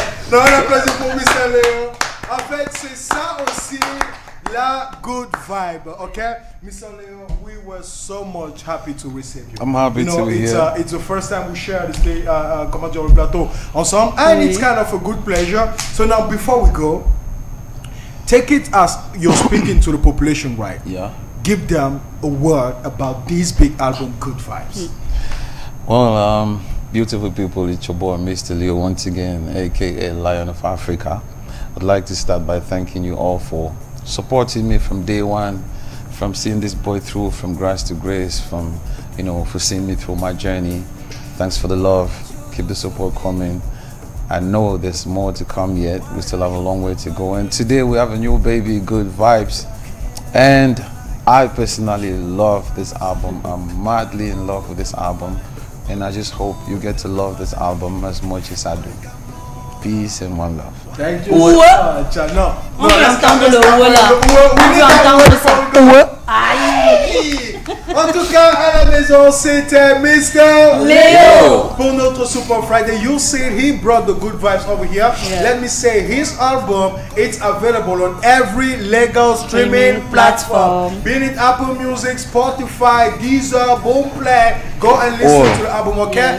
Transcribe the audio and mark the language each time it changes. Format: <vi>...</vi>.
<fr>Non, un applaudissement pour Mr. Léo. En fait, c'est ça aussi la</fr> <en>good vibe,</en> <fr>okay? Mr.</fr> <en>Léo, we were so much happy to receive you. I'm happy to be here. It's the first time we share this day,</en> <fr>comment dire, le plateau ensemble,</fr> <en>and it's kind of a good pleasure. So now, before we go, take it as you're speaking to the population, right? Yeah. Give them a word about this big album, Good Vibes. Well, beautiful people, it's your boy Mr. Leo once again, aka Lion of Africa. I'd like to start by thanking you all for supporting me from day one, from seeing this boy through from grace to grace, from, you know, for seeing me through my journey. Thanks for the love. Keep the support coming. I know there's more to come yet. We still have a long way to go. And today we have a new baby, Good Vibes. And I personally love this album. I'm madly in love with this album. And I just hope you get to love this album as much as I do. Peace and one love. Thank you so much. No.</en> <fr>On peut entendre le haut là. On peut entendre ça. Aïe. En tout cas, à la maison, c'était Mr. Léo. Pour notre</fr> <en>Super Friday, you see he brought the good vibes over here. Yeah. Let me say, his album, it's available on every legal streaming platform. Be it Apple Music, Spotify, Deezer, Boomplay. Go and listen to the album, okay?</en>